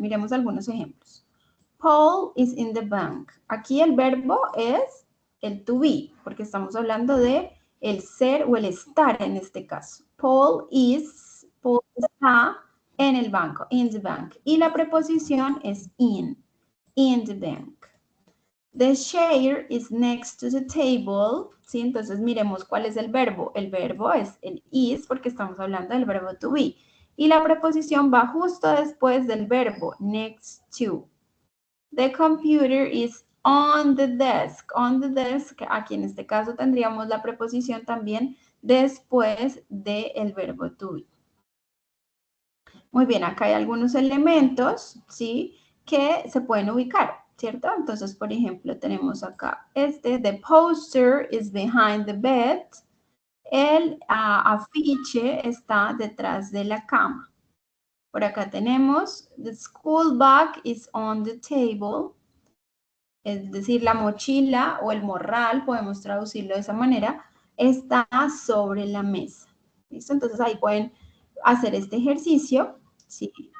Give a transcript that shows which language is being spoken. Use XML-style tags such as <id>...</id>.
<es>Miremos algunos ejemplos.</es> <en>Paul is in the bank.</en> <es>Aquí el verbo es el to be, porque estamos hablando de el ser o el estar en este caso. Paul está en el banco,</es> <en>in the bank.</en> <es>Y la preposición es</es> <en>in the bank. The chair is next to the table.</en> <es>¿Sí? Entonces miremos cuál es el verbo. El verbo es el is porque estamos hablando del verbo to be. Y la preposición va justo después del verbo next to.</es> <en>The computer is on the desk. On the desk,</en> <es>aquí en este caso tendríamos la preposición también después del verbo to be. Muy bien, acá hay algunos elementos, ¿sí? Que se pueden ubicar, ¿cierto? Entonces, por ejemplo, tenemos acá</es> <en>the poster is behind the bed.</en> <es>El afiche está detrás de la cama. Por acá tenemos,</es> <en>the school bag is on the table.</en> <es>Es decir, la mochila o el morral, podemos traducirlo de esa manera, está sobre la mesa. ¿Listo? Entonces ahí pueden hacer este ejercicio. ¿Sí?</es>